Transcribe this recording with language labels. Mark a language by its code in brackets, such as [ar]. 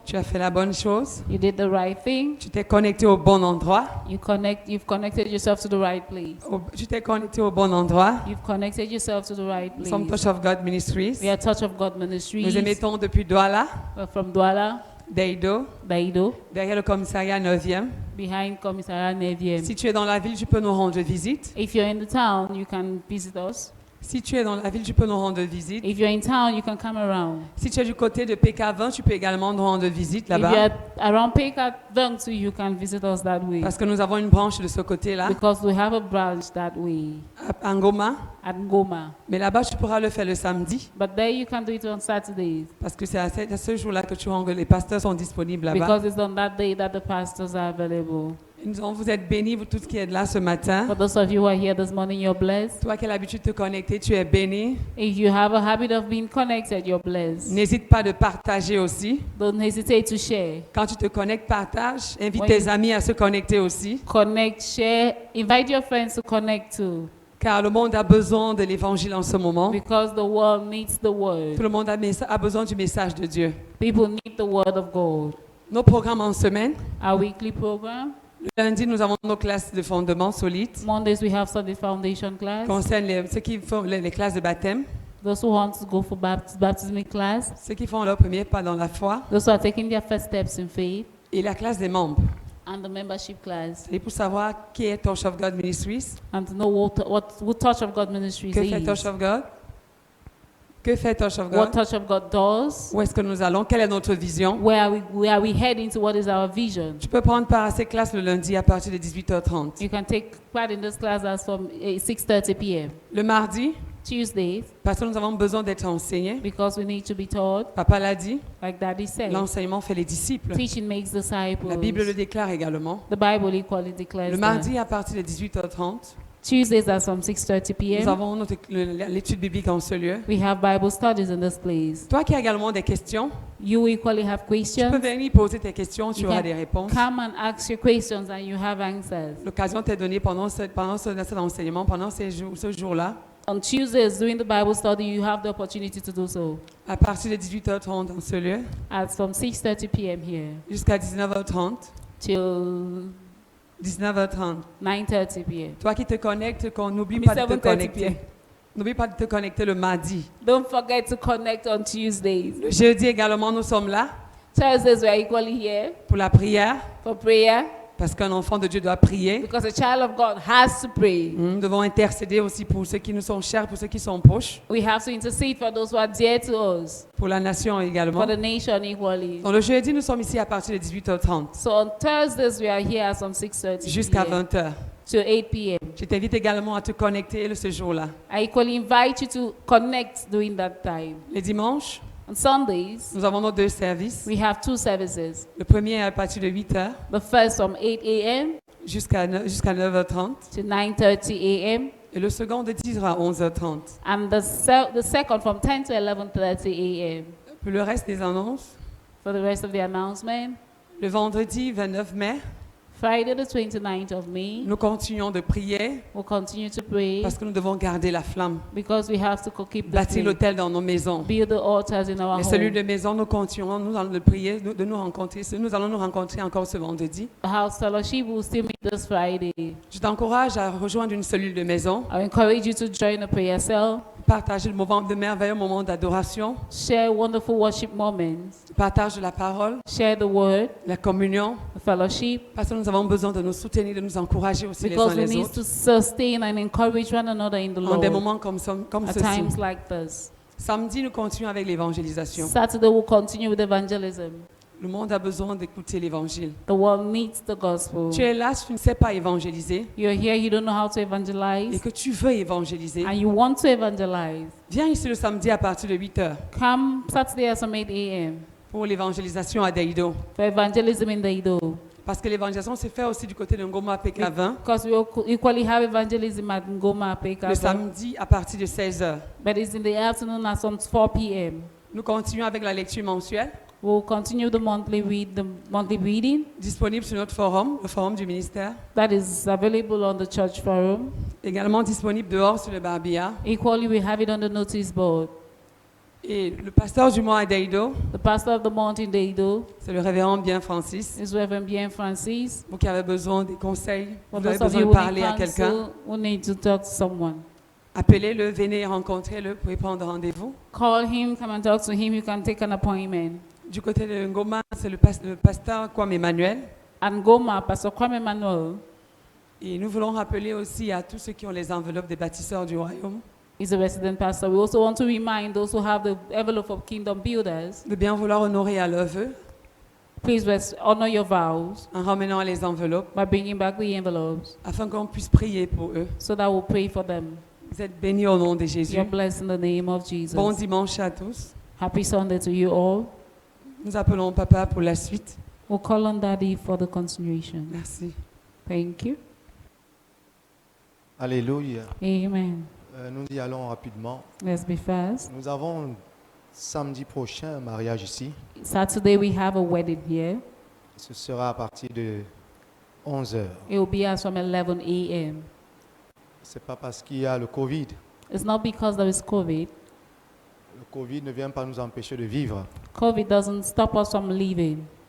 [fr] Tu as fait la bonne chose. [en] You did the right thing. [fr] Tu t'es connecté au bon endroit. [en] You've connected yourself to the right place. [fr] Tu t'es connecté au bon endroit. [en] You've connected yourself to the right [fr] Nous sommes [en] place. Touch of God Ministries. We are Touch of God Ministries. [fr] Nous émettons depuis Douala. [en] We're from Douala. [fr] Deido, [en] Daido, [fr] derrière le commissariat 9e. [en] behind Commissariat 9e. [fr] Si tu es dans la ville, tu peux nous rendre visite. [en] If you're in the town, you can visit us. [fr] Si tu es dans la ville, tu peux nous rendre visite. [en] If you're in town, you can come around. [fr] Si tu es du côté de PK20, tu peux également nous rendre visite [en] If [fr] là-bas. [en] you're around Peka Dungsu, you can visit us that way. [fr] Parce que nous avons une branche de ce côté-là, [en] Because we have a branch that way [fr] à Ngoma. [en] at Ngoma. [fr] Mais là-bas, tu pourras le faire le samedi. [en] But there you can do it on Saturdays. [fr] Parce que c'est à ce jour-là que tu rentres, les pasteurs sont disponibles là-bas. [en] Because it's on that day that the pastors are available. [fr] Vous êtes bénis, vous tous qui êtes là ce matin. [en] For those of you who are here this morning, you're blessed. [fr] Toi qui as l'habitude de te connecter, tu es béni. [en] If you have a habit of being connected, you're blessed. [fr] N'hésite pas de partager aussi. [en] Don't hesitate to share. [fr] Quand tu te connectes, partage. Invite Oui. tes amis à se connecter aussi. [en] Connect, share, invite your friends to connect too. [fr] Car le monde a besoin de l'évangile en ce moment. [en] Because the world needs the word. [fr] Tout le monde a besoin du message de Dieu. [en] People need the word of God. [fr] Nos programmes en semaine. [en] Our weekly program. [fr] Le lundi, nous avons nos classes de fondement solides. [en] Mondays we have Sunday foundation class. [fr] Concerne ceux qui font les classes de baptême. [en] Those who want to go for baptismic class. [fr] Ceux qui font leur premier pas dans la foi. [en] Those who are taking their first steps in faith. [fr] Et la classe des membres. [en] And the membership class. [fr] Et pour savoir qui est Touch of God Ministries. [en] And to know what Touch of God Ministries [fr] Que fait Touch [en] is. [fr] of God? Que fait Touch of [en] What [fr] God? [en] Touch of God does. [fr] Où est-ce que nous allons? Quelle est notre vision? [en] Where are we heading to? What is our vision? [fr] Tu peux prendre part à ces classes le lundi à partir de 18h30. [en] You can take part in this class as from 6:30 p.m. [fr] Le mardi, [en] Tuesdays, [fr] parce que nous avons besoin d'être enseignés. [en] because we need to be taught, [fr] Papa l'a dit, [en] like Daddy said. [fr] l'enseignement fait les disciples. [en] Teaching makes disciples. [fr] La Bible le déclare également. [en] The Bible equally declares [fr] Le [en] that. [fr] mardi à partir de 18h30, [en] Tuesdays are from 6:30 [fr] nous [en] p.m. [fr] avons l'étude biblique en ce lieu. [en] We have Bible studies in this place. [fr] Toi qui as également des questions, [en] You equally have [fr] tu peux [en] questions. [fr] venir poser tes questions, tu [en] You [fr] auras [en] can [fr] des réponses. [en] Come and ask your questions and you have answers. [fr] L'occasion t'est donnée pendant cet enseignement, pendant ce jour-là, [en] On Tuesdays, during the Bible study, you have the opportunity to do so. [fr] à partir de 18h30 dans ce lieu, [en] At from 6:30 p.m. here [fr] jusqu'à 19h30. [en] till [fr] 19h30. [en] 9:30 p.m. [fr] Toi qui te connectes, qu'on n'oublie Mais pas de te [en] 7:30 [fr] connecter. [en] p.m. [fr] N'oublie pas de te connecter le mardi. [en] Don't forget to connect on Tuesdays. [fr] Le jeudi également, nous sommes là [en] Thursdays, we are equally here [fr] pour la prière, [en] for prayer [fr] parce qu'un enfant de Dieu doit prier. [en] because a child of God has to pray. [fr] Nous devons intercéder aussi pour ceux qui nous sont chers, pour ceux qui sont proches, [en] We have to intercede for those who are dear to us, [fr] pour la nation également. [en] for the nation equally. [fr] Donc le jeudi, nous sommes ici à partir de 18h30 [en] So on Thursdays, we are here from 6:30 [fr] jusqu'à [en] p.m. [fr] 20h. [en] to 8 p.m. [fr] Je t'invite également à te connecter ce jour-là. [en] I equally invite you to connect during that time. [fr] Les dimanches, [en] On Sundays, [fr] nous avons nos deux services. [en] we have two services. [fr] Le premier est à partir de 8h [en] The first from 8 a.m. [fr] jusqu'à 9h30 [en] to 9:30 a.m. [fr] et le second de 10h à 11h30. [en] and the second from 10 to 11:30 a.m. [fr] Pour le reste des annonces, [en] For the rest of the announcement, [fr] le vendredi 29 mai, [en] Friday the 29th of May, [fr] nous continuons de prier [en] we'll continue to pray [fr] parce que nous devons garder la flamme, [en] because we have to keep the [fr] bâtir [en] faith, [fr] l'autel dans nos maisons. [en] build the altars in our [fr] Les cellules [en] home. [fr] de maison, nous continuons, nous allons prier, de nous rencontrer. Nous allons nous rencontrer encore ce vendredi. [en] The house fellowship will still meet this Friday. [fr] Je t'encourage à rejoindre une cellule de maison, [en] I encourage you to join a prayer cell, [fr] partager le moment de merveilleux moment d'adoration, [en] share wonderful worship moments, [fr] partage de la parole, [en] share the word, [fr] la communion, [en] the fellowship, [fr] parce que nous avons besoin de nous soutenir, de nous encourager aussi les uns [en] because we [fr] les [en] need [fr] autres [en] to sustain and encourage one another in the [fr] en des [en] Lord [fr] moments comme [en] at [fr] ceci. [en] times like this. [fr] Samedi, nous continuons avec l'évangélisation. [en] Saturday we'll continue with evangelism. [fr] Le monde a besoin d'écouter l'évangile. [en] The world needs the gospel. [fr] Tu es là, tu ne sais pas évangéliser [en] You're here, you don't know how to [fr] et [en] evangelize, [fr] que tu veux évangéliser. [en] and you want to evangelize. [fr] Viens ici le samedi à partir de 8h [en] Come Saturday at some 8 a.m. [fr] pour l'évangélisation à Daido. [en] for evangelism in the Ido. [fr] Parce que l'évangélisation se fait aussi du côté de Ngoma PK20 [en] Because we equally have evangelism at Ngoma [fr] le [en] Peka, [fr] samedi à partir de 16h. [en] but it's in the afternoon at some 4 p.m. [fr] Nous continuons avec la lecture mensuelle, [en] We'll continue the monthly reading [fr] disponible sur notre forum, le forum du ministère. [en] that is available on the church forum. [fr] Également disponible dehors sur le barbilla. [en] Equally, we have it on the notice board. [fr] Et le pasteur du mois à Daido, [en] The pastor of the month in the Ido [fr] c'est le révérend Bien Francis. [en] is Reverend Bien Francis. [fr] Vous qui avez besoin des conseils, [en] For [fr] vous avez [en] those of [fr] besoin [en] you [fr] de [en] who [fr] parler à [en] need [fr] quelqu'un, [en] counsel, who need to talk to someone, [fr] appelez-le, venez rencontrer-le, vous pouvez prendre rendez-vous. [en] call him, come and talk to him. You can take an appointment. [fr] Du côté de Ngoma, c'est le pasteur Kwame Emmanuel. [en] And Goma, Pastor Kwame Emmanuel [fr] Et nous voulons rappeler aussi à tous ceux qui ont les enveloppes des bâtisseurs du royaume [en] is a resident pastor. We also want to remind those who have the envelope of Kingdom Builders, [fr] de bien vouloir honorer à leur vœu [en] please honor your vows [fr] en ramenant les enveloppes [en] by bringing back the envelopes [fr] afin qu'on puisse prier pour eux. [en] so that we'll pray for them. [fr] Vous êtes bénis au nom de Jésus. [en] You're blessed in the name of Jesus. [fr] Bon dimanche à tous. [en] Happy Sunday to you all. [fr] Nous appelons Papa pour la suite. [en] We'll call on Daddy for the continuation. [fr] Merci. [en] Thank you. [fr] Alléluia. Amen. Nous y allons rapidement. [en] Let's be fast. [fr] Nous avons samedi prochain un mariage ici. [en] Saturday we have a wedding here. [fr] Ce sera à partir de 11h. [en] It will be as from 11 a.m. [fr] Ce n'est pas parce qu'il y a le Covid. [en] It's not because there is COVID. [fr] Le Covid ne vient pas nous empêcher de vivre. [en] COVID doesn't stop us from living.